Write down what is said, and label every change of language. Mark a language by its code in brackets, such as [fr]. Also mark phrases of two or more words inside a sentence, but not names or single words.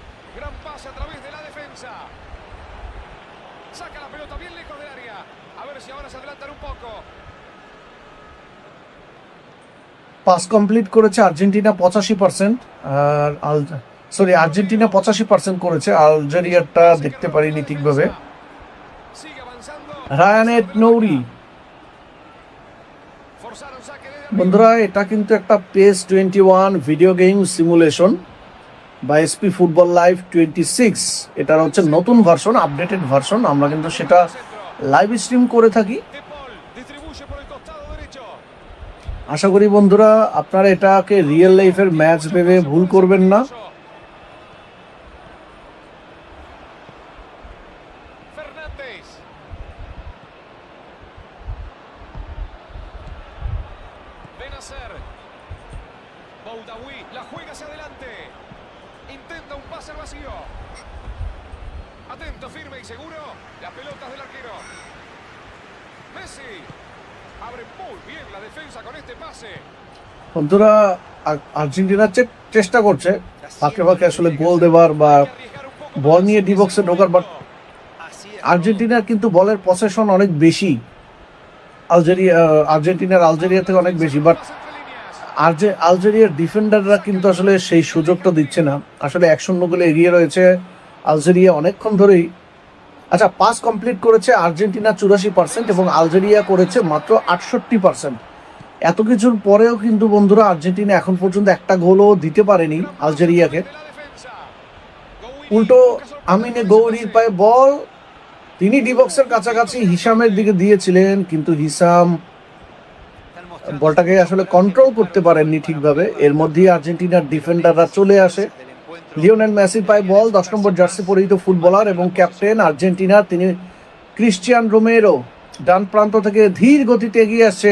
[es] Gran pase a través de la defensa. Saca la pelota bien lejos del área. A ver si ahora se adelantan un poco. [en] pass complete [bn] করেছে আর্জেন্টিনা 85%, আর আর্জেন্টিনা 85% করেছে, আলজেরিয়ারটা দেখতে পারিনি ঠিকভাবে। [es] Sigue avanzando. [bn] রায়ানেট নৌরি, [es] Forzaron saque de [bn] বন্ধুরা এটা কিন্তু একটা PES 21 [en] video game simulation [bn] বা এসপি ফুটবল লাইভ 26, এটার হচ্ছে নতুন ভার্সন, [en] updated version. [bn] আমরা কিন্তু সেটা [en] live stream [bn] করে থাকি। [es] De Paul. Distribuye por el costado derecho. [bn] আশা করি বন্ধুরা আপনারা এটাকে [en] real life's [bn] ম্যাচ ভেবে ভুল করবেন না। [es] Fernández. Benacer. Boudaoui la juega hacia adelante. Intenta un pase al vacío. Atento, firme y seguro. Las pelotas del arquero. Messi. Abre muy bien la defensa con este pase. [bn] বন্ধুরা আর্জেন্টিনা চেষ্টা করছে ফাঁকে ফাঁকে আসলে গোল দেবার বা [es] Hay que arriesgar un poco [bn] বল [es] más. [bn] নিয়ে [en] D box [bn] ঢোকার, বাট আর্জেন্টিনার কিন্তু বলের পসেশন অনেক বেশি, আর্জেন্টিনার থেকে অনেক বেশি, বাট [es] Pase entre líneas. [bn] আলজেরিয়ার ডিফেন্ডাররা কিন্তু আসলে সেই সুযোগটা দিচ্ছে না। আসলে 1-0 গোলে এগিয়ে রয়েছে আলজেরিয়া অনেকক্ষণ ধরেই। আচ্ছা, [en] pass complete [bn] করেছে আর্জেন্টিনা 84% এবং আলজেরিয়া করেছে মাত্র 68%। এত কিছুর পরেও কিন্তু বন্ধুরা আর্জেন্টিনা এখন পর্যন্ত একটা গোলও দিতে পারেনি আলজেরিয়াকে। [es] De la defensa. Gouiri [bn] উল্টো [es] busca sorprender [bn] আমিনে [es] ese [bn] গৌরির [es] pase. [bn] পায়ে বল, তিনি ডিবক্সের কাছাকাছি হিসামের দিকে দিয়েছিলেন, কিন্তু হিসাম বলটাকে আসলে কন্ট্রোল করতে পারেননি ঠিকভাবে। এর মধ্যেই আর্জেন্টিনার ডিফেন্ডাররা চলে আসে। লিওনেল মেসির পায়ে বল, 10 নম্বর জার্সি পরিহিত ফুটবলার এবং ক্যাপ্টেন আর্জেন্টিনার, তিনি ক্রিশ্চিয়ান রোমেরো ডান প্রান্ত থেকে ধীর গতিতে এগিয়ে আসছেন।